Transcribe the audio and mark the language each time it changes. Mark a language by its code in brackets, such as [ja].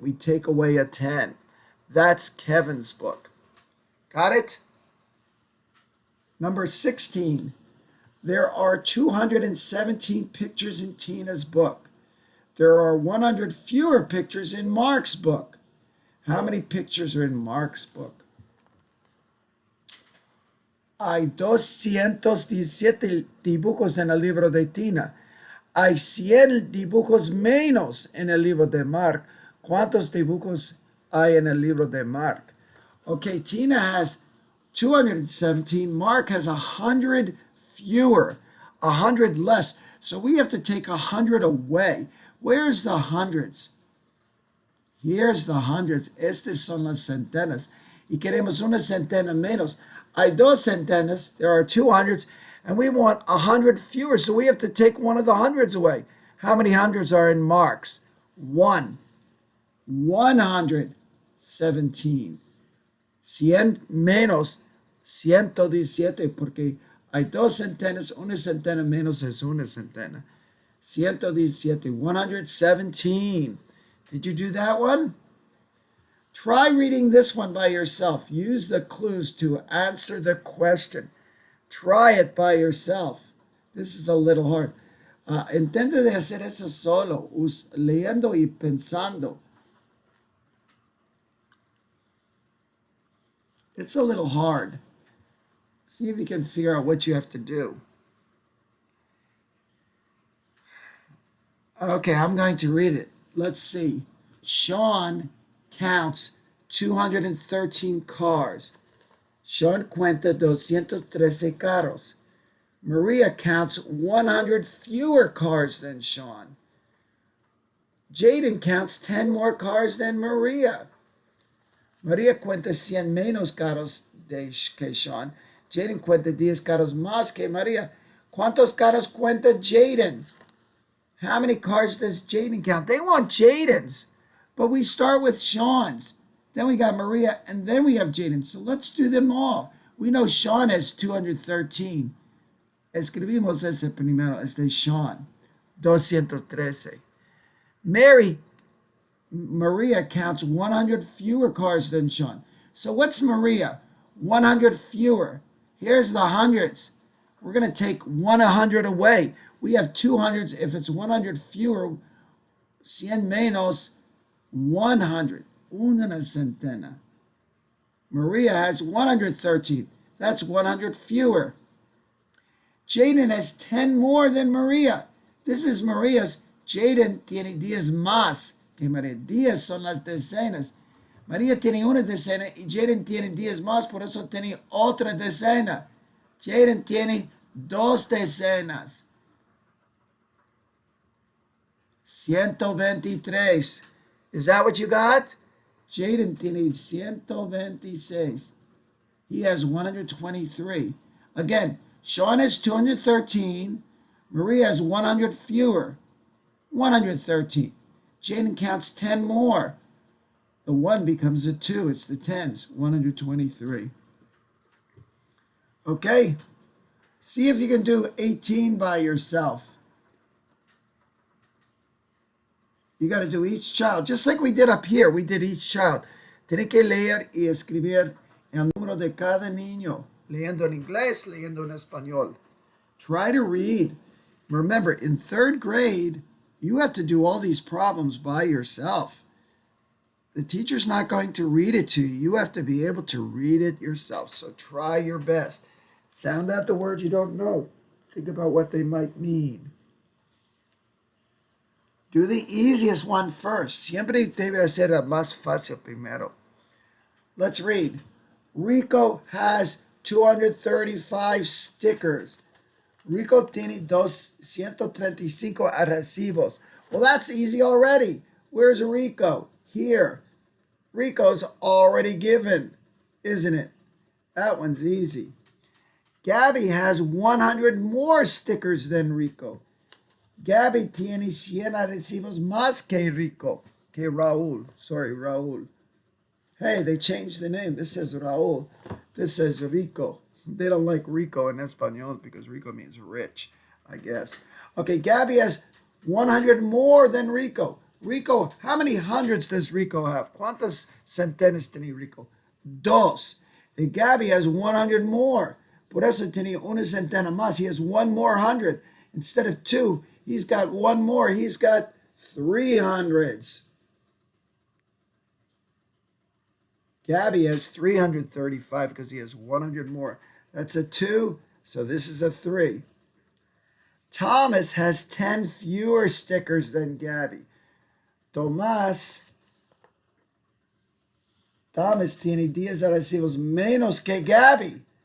[en] We take away a 10. That's Kevin's book. Got it? Number 16. There are 217 pictures in Tina's book. There are 100 fewer pictures in Mark's book. How many pictures are in Mark's book? [es] Hay 217 dibujos en el libro de Tina. Hay 100 dibujos menos en el libro de Mark. ¿Cuántos dibujos hay en el libro de Mark? [en] Okay, Tina has 217. Mark has 100 fewer, 100 less. So we have to take 100 away. Where's the hundreds? [es] Here's the hundreds. Estas son las centenas. Y queremos una centena menos. [en] Hay 2 centenas. There are 2 hundreds. And we want 100 fewer. So we have to take one of the hundreds away. How many hundreds are in Mark's? 1. 117. [es] 100 menos 117 porque hay 2 centenas, una centena menos es una centena. [en] 117, 117. Did you do that one? Try reading this one by yourself. Use the clues to answer the question. Try it by yourself. This is a little hard. [es] Intenta de hacer eso solo, leyendo y pensando. [en] It's a little hard. See if you can figure out what you have to do. Okay, I'm going to read it. Let's see. Sean counts 213 cars. [es] Sean cuenta 213 carros. [en] Maria counts 100 fewer cars than Sean. Jaden counts 10 more cars than Maria. [es] Maria cuenta 100 menos carros que Sean. Jaden cuenta 10 carros más que Maria. ¿Cuántos carros cuenta Jaden? [en] How many cars does Jaden count? They want Jaden's, but we start with Sean's. Then we got Maria, and then we have Jaden. So let's do them all. We know Sean has 213. [es] Escribimos ese primero, es de Sean. 213. Mary [en] Maria counts 100 fewer cars than Sean. So what's Maria? 100 fewer. Here's the hundreds. We're going to take 100 away. We have 200s. If it's 100 fewer, 100 menos 100. Una centena. Maria has 113. That's 100 fewer. Jaden has 10 more than Maria. This is Maria's. [es] Jaden tiene 10 más que María. 10 son las decenas. María tiene una decena y Jaden tiene 10 más, por eso tiene otra decena. Jaden tiene 2 decenas. [en] 123. Is that what you got? [es] Jaden tiene 126. He has 123. [en] Again, Sean has 213. Maria has 100 fewer. 113. Jaden counts 10 more. The 1 becomes a 2. It's the 10s. 123. Okay? See if you can do 18 by yourself. You got to do each child, just like we did up here. We did each child. [es] Tiene que leer y escribir el número de cada niño, leyendo en inglés, leyendo en español. [en] Try to read. Remember, in 3rd grade, you have to do all these problems by yourself. The teacher's not going to read it to you. You have to be able to read it yourself. So try your best. Sound out the words you don't know. Think about what they might mean. Do the easiest one first. [es] Siempre debe ser el más fácil primero. [en] Let's read. Rico has 235 stickers. [es] Rico tiene 235 adhesivos. [en] Well, that's easy already. Where's Rico? Here. Rico's already given, isn't it? That one's easy. Gabby has 100 more stickers than Rico. [es] Gabby tiene 100 adhesivos más que Rico. Que Raúl. Sorry, Raúl. [en] Hey, they changed the name. This says Raúl. This says Rico. They don't like Rico in Espanol because Rico means rich, I guess. Okay, Gabby has 100 more than Rico. Rico, how many hundreds does Rico have? [es] ¿Cuántas centenas tiene Rico? 2. And Gabby has 100 more. Por eso tiene una centena más. He has 1 more 100. [en] Instead of 2, he's got 1 more. He's got 300s. Gabby has 335 because he has 100 more. That's a 2, so this is a 3. Thomas has 10 fewer stickers than Gabby. [es] Thomas tiene 10 adhesivos menos que Gabby.